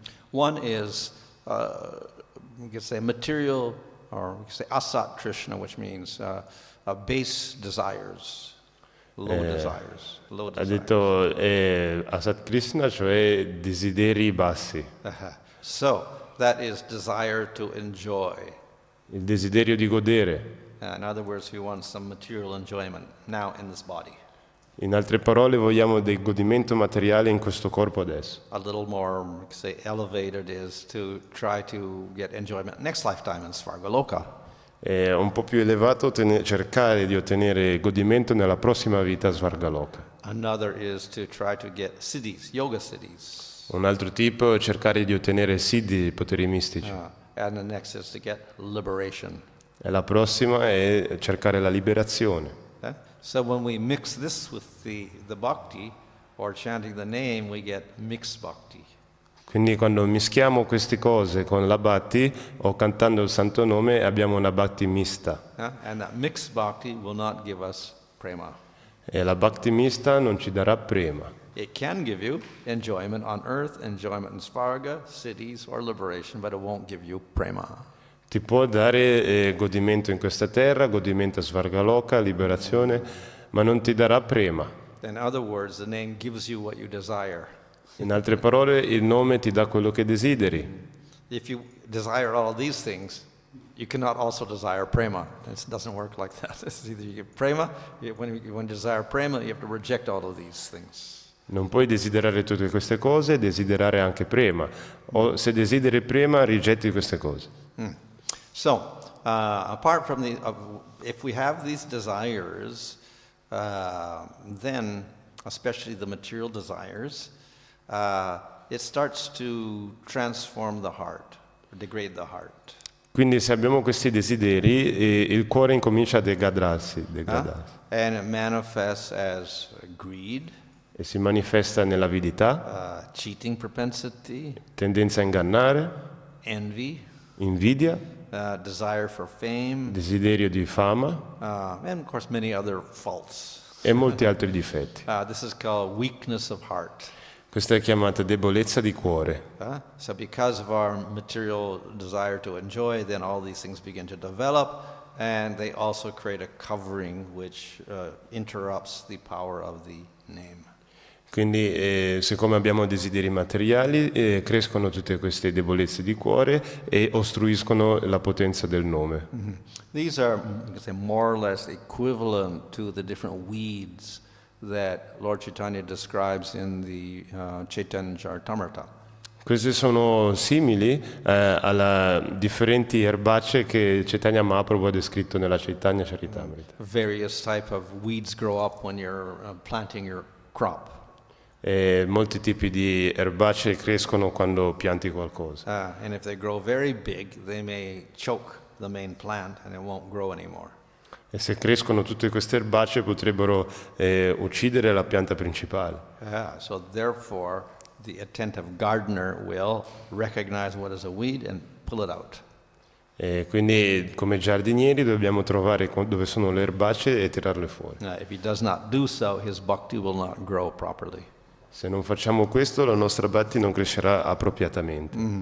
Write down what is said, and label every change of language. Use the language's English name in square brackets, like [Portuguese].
[English] One is, we could say material, or we could say asat trishna, which means base desires, low desires. [Italian] Ha detto Asat Krishna, cioè desideri bassi, [English] So that is desire to enjoy. [Italian] il desiderio di godere. [English] In other words, we want some material enjoyment now in this body. [Italian] In altre parole, vogliamo del godimento materiale in questo corpo adesso. [English] A little more, we could say, elevated is to try to get enjoyment next lifetime in Svargaloka. [Italian] È un po' più elevato cercare di ottenere godimento nella prossima vita Svargaloka. [English] Another is to try to get siddhis, yoga siddhis. [Italian] Un altro tipo è cercare di ottenere siddhi, poteri mistici. [English] And the next is to get liberation. [Italian] E la prossima è cercare la liberazione. [English] So when we mix this with the bhakti, or chanting the name, we get mixed bhakti. [Italian] Quindi quando mischiamo queste cose con la bhakti o cantando il santo nome abbiamo una bhakti mista. [English] And that mixed bhakti will not give us prema. [Italian] E la bhakti mista non ci darà prema. [English] It can give you enjoyment on earth, enjoyment in svarga, cities, or liberation, but it won't give you prema. [Italian] Ti può dare godimento in questa terra, godimento a Svargaloka, liberazione, ma non ti darà prema. [English] In other words, the name gives you what you desire. [Italian] In altre parole, il nome ti dà quello che desideri. [English] If you desire all of these things, you cannot also desire prema. It doesn't work like that. It's either you get prema, when you desire prema, you have to reject all of these things. [Italian] Non puoi desiderare tutte queste cose e desiderare anche prema. O se desideri prema, rigetti queste cose. [English] So, apart from if we have these desires, then, especially the material desires, it starts to transform the heart, degrade the heart. [Italian] Quindi se abbiamo questi desideri, il cuore incomincia a degradarsi. [English] And it manifests as greed, [Italian] E si manifesta nell'avidità, [English] cheating propensity, [Italian] tendenza a ingannare, [English] envy, [Italian] invidia, [English] desire for fame, [Italian] desiderio di fama [English] and of course many other faults. [Italian] e molti altri difetti. [English] This is called weakness of heart. [Italian] Questa è chiamata debolezza di cuore. [English] So because of our material desire to enjoy, then all these things begin to develop, and they also create a covering which interrupts the power of the name. [Italian] Quindi siccome abbiamo desideri materiali, crescono tutte queste debolezze di cuore e ostruiscono la potenza del nome. [English] These are, you can say, more or less equivalent to the different weeds that Lord Chaitanya describes in the Chaitanya Charitamrita. [Italian] Queste sono simili alle differenti erbacee che Chaitanya Mahaprabhu ha descritto nella Chaitanya Charitamrita. [English] Various type of weeds grow up when you're planting your crop. [Italian] E molti tipi di erbacee crescono quando pianti qualcosa. [English] And if they grow very big, they may choke the main plant and it won't grow anymore. [Italian] E se crescono tutte queste erbacee potrebbero uccidere la pianta principale. [English] So therefore, the attentive gardener will recognize what is a weed and pull it out. [Italian] E quindi come giardinieri dobbiamo trovare dove sono le erbacee e tirarle fuori. [English] If he does not do so, his bhakti will not grow properly. [Italian] Se non facciamo questo, la nostra bhakti non crescerà appropriatamente.